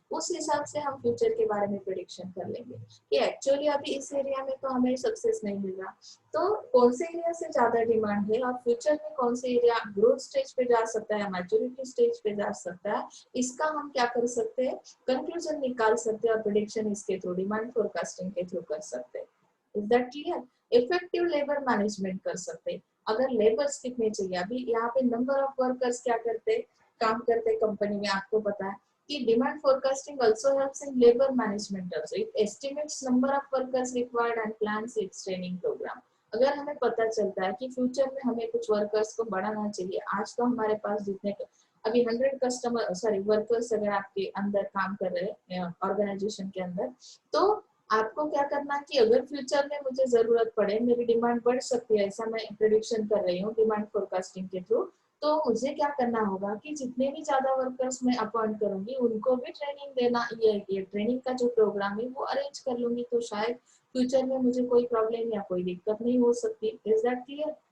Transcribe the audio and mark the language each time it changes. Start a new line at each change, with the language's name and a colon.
Hindi: उस हिसाब से हम फ्यूचर के बारे में प्रेडिक्शन कर लेंगे कि एक्चुअली अभी इस एरिया में तो हमें सक्सेस नहीं मिल रहा, तो कौन से एरिया से ज्यादा डिमांड है और फ्यूचर में कौन से एरिया ग्रोथ स्टेज पे जा सकता है, मैच्योरिटी स्टेज पे जा सकता है, इसका हम क्या कर सकते हैं, कंक्लूजन निकाल सकते हैं और प्रेडिक्शन इसके थ्रू डिमांड फोरकास्टिंग के थ्रू कर सकते हैं।
English: Is that clear?
Hindi: Effective labour management कर सकते हैं। अगर लेबर्स कितने चाहिए, अभी यहाँ पे नंबर ऑफ वर्कर्स क्या करते हैं, काम करते हैं कंपनी में, आपको पता है कि demand forecasting
English: also helps in labor management also. It estimates number of workers required and plans its training program.
Hindi: अगर हमें पता चलता है कि फ्यूचर में हमें कुछ वर्कर्स को बढ़ाना चाहिए, आज तो हमारे पास जितने अभी 100 वर्कर्स अगर आपके अंदर काम कर रहे हैं ऑर्गेनाइजेशन के अंदर, तो आपको क्या करना है कि अगर फ्यूचर में मुझे जरूरत पड़े, मेरी डिमांड बढ़ सकती है, ऐसा मैं प्रेडिक्शन कर रही हूँ डिमांड फोरकास्टिंग के थ्रू, तो मुझे क्या करना होगा कि जितने भी ज्यादा वर्कर्स मैं अपॉइंट करूंगी उनको भी ट्रेनिंग देना, ये ट्रेनिंग का जो प्रोग्राम है वो अरेंज कर लूंगी, तो शायद फ्यूचर में मुझे कोई प्रॉब्लम या कोई दिक्कत नहीं हो सकती।
English: Is that clear?